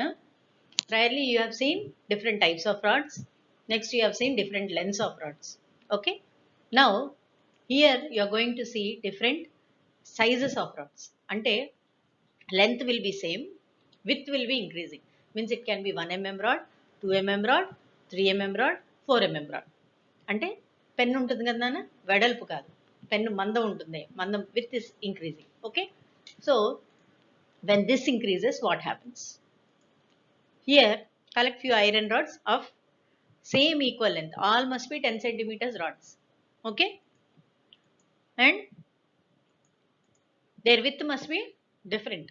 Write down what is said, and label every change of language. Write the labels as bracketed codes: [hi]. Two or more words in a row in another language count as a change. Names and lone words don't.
[en] Priorly you have seen different types of rods. Next you have seen different lengths of rods. Okay. Now here you are going to see different sizes of rods. Ante length will be same, width will be increasing. Means it can be 1 mm rod, 2 mm rod, 3 mm rod, 4 mm rod. [te] అంటే పెన్ ఉంటుంది కదా నాన్న, వెడల్పు కాదు, పెన్ను మందం ఉంటుంది. [en] మందం with is increasing. Okay. సో when this increases, what happens? Here collect few iron rods of same equal length. All must be 10 centimeters rods. Okay. And their width must be different.